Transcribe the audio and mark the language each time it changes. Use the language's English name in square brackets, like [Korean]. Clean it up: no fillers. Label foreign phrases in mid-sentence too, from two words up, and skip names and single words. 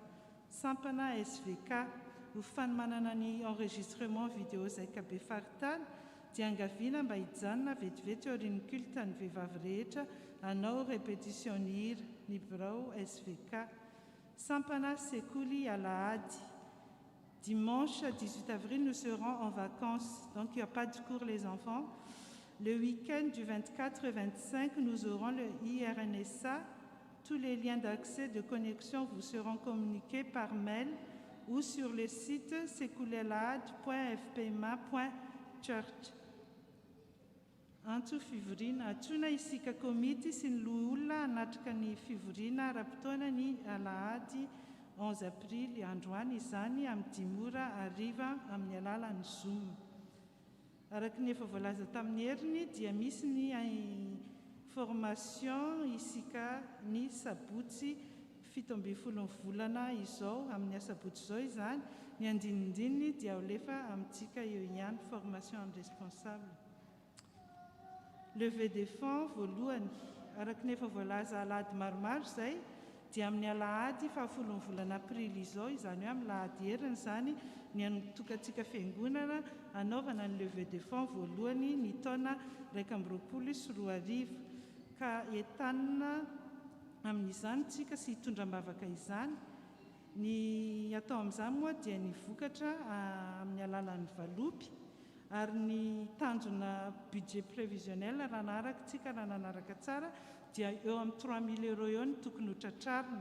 [Malagasy] Sampana SVK ho fanomanana ny [French] enregistrement vidéo [Malagasy] izay ka be faritany dia angaviana mba hijanona vetivety aorian'ny culte ny vehivavy rehetra hanao répétition ny hira ny bureau SVK. Sampana sekoly alahady. [French] Dimanche 18 avril, nous serons en vacances, donc il n'y a pas de cours les enfants. Le week-end du 24 et 25, nous aurons le IRNSA. Tous les liens d'accès de connexion vous seront communiqués par mail ou sur le site sekoulelahady.fpma.church. [Malagasy] Anto fivoriana atsoina isika komity sy ny loholona hanatrika ny fivoriana ara-potoana ny alahady 11 aprily androany izany amin'ny 10 ora hariva amin'ny alalan'ny Zoom. Araka ny efa voalaza tamin'ny heriny dia misy ny formation isika ny sabotsy 17 volana izao amin'ny asabotsy izao izany ny andinindininy dia olefa amintsika eo ihany [French] formation en responsable. Levée des fonds [Malagasy] voalohany araka ny efa voalaza alahady maromaro izay dia amin'ny alahady 10 volana aprily izao izany hoe amin'ny lahady heriny zany ny anotokantsika fiangonana anaovana ny [French] levée des fonds [Malagasy] voalohany ny taona 2024 ka entanina amin'izany tsika sy hitondram-bavaka izany. Ny atao amin'izany moa dia ny vokatra amin'ny alalan'ny valopy ary ny tanjona [French] budget prévisionnel [Malagasy] raha naraka tsika raha nanaraka tsara dia eo amin'ny 3000 € eo ny tokony ho tratrarina.